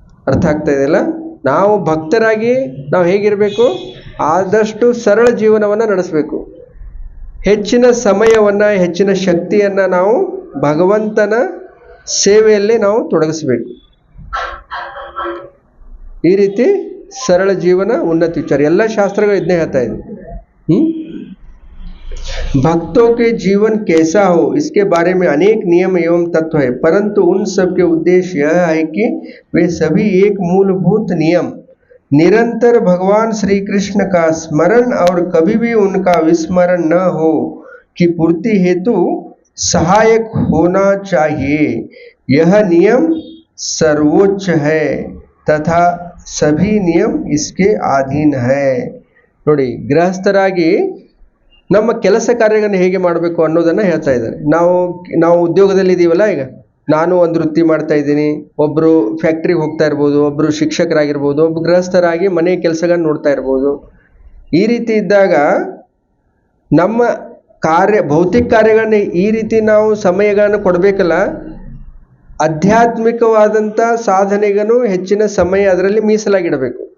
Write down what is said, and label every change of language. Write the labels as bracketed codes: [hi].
[kn] ಅರ್ಥ ಆಗ್ತಾ ಇದೆಯಲ್ಲ. ನಾವು ಭಕ್ತರಾಗಿ ನಾವು ಹೇಗಿರಬೇಕು, ಆದಷ್ಟು ಸರಳ ಜೀವನವನ್ನು ನಡೆಸಬೇಕು. ಹೆಚ್ಚಿನ ಸಮಯವನ್ನು, ಹೆಚ್ಚಿನ ಶಕ್ತಿಯನ್ನು ನಾವು ಭಗವಂತನ ಸೇವೆಯಲ್ಲೇ ನಾವು ತೊಡಗಿಸಬೇಕು. ಈ ರೀತಿ ಸರಳ ಜೀವನ, ಉನ್ನತ ವಿಚಾರ, ಎಲ್ಲ ಶಾಸ್ತ್ರಗಳು ಇದನ್ನೇ ಹೇಳ್ತಾ ಇದೆ. [hi] भक्तों के जीवन कैसा हो इसके बारे में अनेक नियम एवं तत्व है, परंतु उन सब के उद्देश्य यह है कि वे सभी एक मूलभूत नियम निरंतर भगवान श्री कृष्ण का स्मरण और कभी भी उनका विस्मरण न हो की पूर्ति हेतु सहायक होना चाहिए. यह नियम सर्वोच्च है तथा सभी नियम इसके अधीन है. [kn] ನೋಡಿ, ಗೃಹಸ್ಥರಾಗಿ ನಮ್ಮ ಕೆಲಸ ಕಾರ್ಯಗಳನ್ನು ಹೇಗೆ ಮಾಡಬೇಕು ಅನ್ನೋದನ್ನು ಹೇಳ್ತಾ ಇದ್ದಾರೆ. ನಾವು ಉದ್ಯೋಗದಲ್ಲಿ ಇದ್ದೀವಲ್ಲ, ಈಗ ನಾನು ಒಂದು ವೃತ್ತಿ ಮಾಡ್ತಾ ಇದ್ದೀನಿ, ಒಬ್ಬರು ಫ್ಯಾಕ್ಟ್ರಿಗೆ ಹೋಗ್ತಾ ಇರ್ಬೋದು, ಒಬ್ಬರು ಶಿಕ್ಷಕರಾಗಿರ್ಬೋದು, ಒಬ್ಬರು ಗೃಹಸ್ಥರಾಗಿ ಮನೆ ಕೆಲಸಗಳನ್ನು ನೋಡ್ತಾ ಇರ್ಬೋದು. ಈ ರೀತಿ ಇದ್ದಾಗ ನಮ್ಮ ಭೌತಿಕ ಕಾರ್ಯಗಳನ್ನ ಈ ರೀತಿ ನಾವು ಸಮಯಗಳನ್ನು ಕೊಡಬೇಕಲ್ಲ, ಆಧ್ಯಾತ್ಮಿಕವಾದಂಥ ಸಾಧನೆಗೂ ಹೆಚ್ಚಿನ ಸಮಯ ಅದರಲ್ಲಿ ಮೀಸಲಾಗಿಡಬೇಕು.